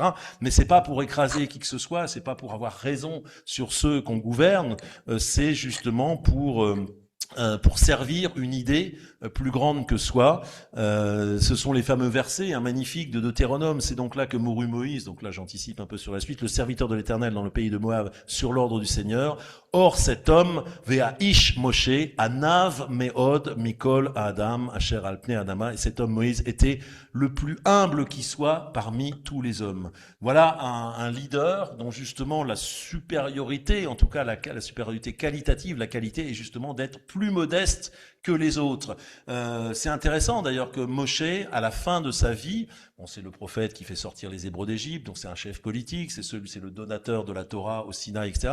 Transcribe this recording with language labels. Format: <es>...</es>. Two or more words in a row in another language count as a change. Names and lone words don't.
<fr>Mais c'est pas pour écraser qui que ce soit, c'est pas pour avoir raison sur ceux qu'on gouverne, c'est justement pour servir une idée plus grande que soi. Ce sont les fameux versets magnifiques de Deutéronome. C'est donc là que mourut Moïse. Donc là, j'anticipe un peu sur la suite. Le serviteur de l'Éternel dans le pays de Moab, sur l'ordre du Seigneur. Or, cet homme,</fr> <he>והאיש משה ענו מאד מכל אדם אשר על פני אדמה.</he> <fr>Et cet homme Moïse était le plus humble qui soit parmi tous les hommes. Voilà un leader dont justement la supériorité, en tout cas la supériorité qualitative, la qualité est justement d'être plus modeste que les autres. C'est intéressant d'ailleurs que Moshe, à la fin de sa vie, bon, c'est le prophète qui fait sortir les Hébreux d'Égypte, donc c'est un chef politique, c'est le donateur de la Torah au Sinaï, etc.</fr>